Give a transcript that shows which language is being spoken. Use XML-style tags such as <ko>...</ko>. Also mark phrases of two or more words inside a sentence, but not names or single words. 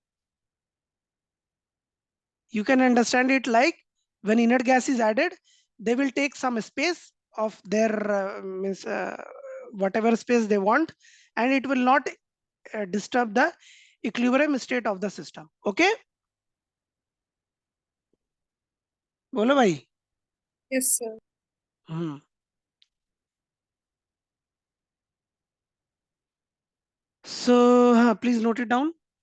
<en>You can understand it like when inert gas is added, they will take some space of their means whatever space they want, and it will not disturb the equilibrium state of the system.</en> <hi>Okay, बोलो भाई.</hi> <en>Yes, sir. Hmm. So please note it down.</en>